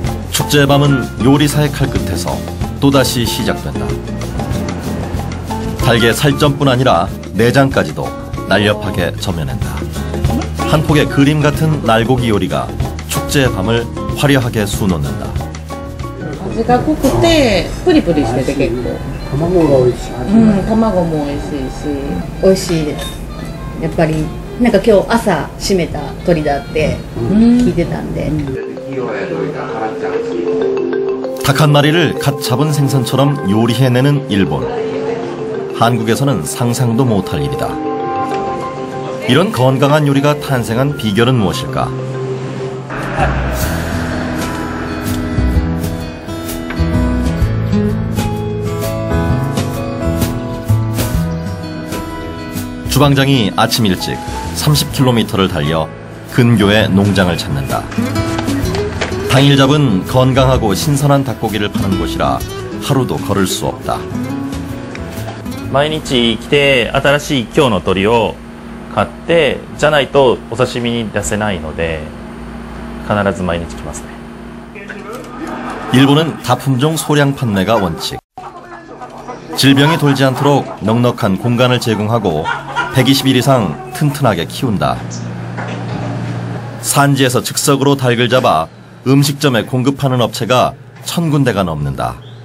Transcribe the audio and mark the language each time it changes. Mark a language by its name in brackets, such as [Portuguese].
[Korean] 축제의 밤은 요리사의 칼끝에서 또다시 시작된다. 닭의 살점뿐 아니라 내장까지도 날렵하게 저며낸다. 한 폭의 그림 같은 날고기 요리가 축제의 밤을 화려하게 수놓는다. [Japanese] 味が濃くてプリプリしてて結構卵が美味しい。卵も美味しいし美味しいです。やっぱりなんか今日朝締めた鶏だって聞いてたんで。 [Korean] 닭 한 마리를 갓 잡은 생선처럼 요리해내는 일본. 한국에서는 상상도 못할 일이다. 이런 건강한 요리가 탄생한 비결은 무엇일까? 주방장이 아침 일찍 30km를 달려 근교의 농장을 찾는다. 당일 잡은 건강하고 신선한 닭고기를 파는 곳이라 하루도 걸을 수 없다. [Japanese] 毎日来て新しい今日の鶏を買ってじゃないとお刺身に出せないので必ず毎日来ますね. [Korean] 일본은 다품종 소량 판매가 원칙. 질병이 돌지 않도록 넉넉한 공간을 제공하고 120일 이상 튼튼하게 키운다. 산지에서 즉석으로 닭을 잡아 음식점에 공급하는 업체가 1000군데가 넘는다.